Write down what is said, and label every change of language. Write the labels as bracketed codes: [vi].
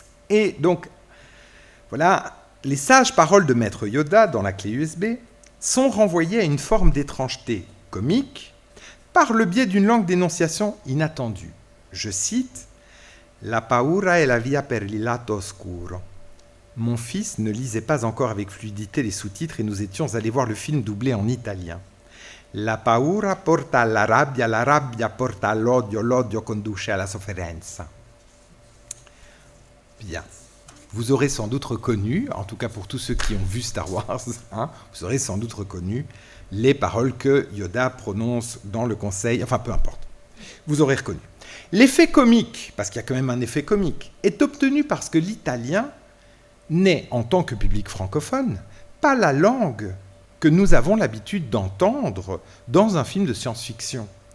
[fr] Et donc, voilà, les sages paroles de Maître Yoda dans La clé USB sont renvoyées à une forme d'étrangeté comique, par le biais d'une langue d'énonciation inattendue. Je cite [it] « La paura è la via per il lato oscuro ». [fr] Mon fils ne lisait pas encore avec fluidité les sous-titres et nous étions allés voir le film doublé en italien. [it] « La paura porta alla rabbia porta all'odio, l'odio conduce alla sofferenza ». [fr] Bien. Vous aurez sans doute reconnu, en tout cas pour tous ceux qui ont vu Star Wars, vous aurez sans doute reconnu les paroles que Yoda prononce dans le conseil, enfin peu importe, vous aurez reconnu. L'effet comique, parce qu'il y a quand même un effet comique, est obtenu parce que l'italien n'est, en tant que public francophone, pas la langue que nous avons l'habitude d'entendre dans un film de science-fiction.